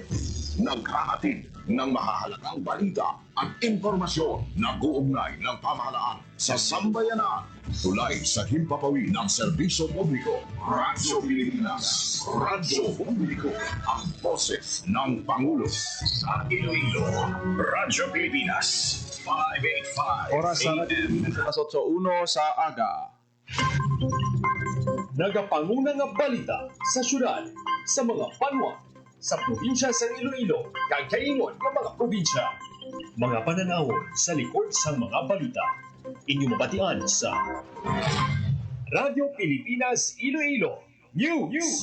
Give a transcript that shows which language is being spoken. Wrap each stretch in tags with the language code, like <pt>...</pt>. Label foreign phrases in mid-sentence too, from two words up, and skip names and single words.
<tl>Naghahatid ng mahahalagang balita at impormasyon na guugnay ng pamahalaan sa sambayanan. Tulay sa himpapawid ng serbisyo publiko. Radyo Pilipinas. Radyo Publiko. Ang boses ng Pangulo. Sa Iloilo. Radyo Pilipinas. 585</tl> <hil>Oras sa AM. alas 8:01 sa aga. Nagapanguna nga balita sa syudad, sa mga banwa, sa probinsya sa Iloilo, kagkaingon ng mga probinsya. Mga pananawon sa likod sa mga balita. Inyong mabatian sa Radyo Pilipinas Iloilo News.</hil>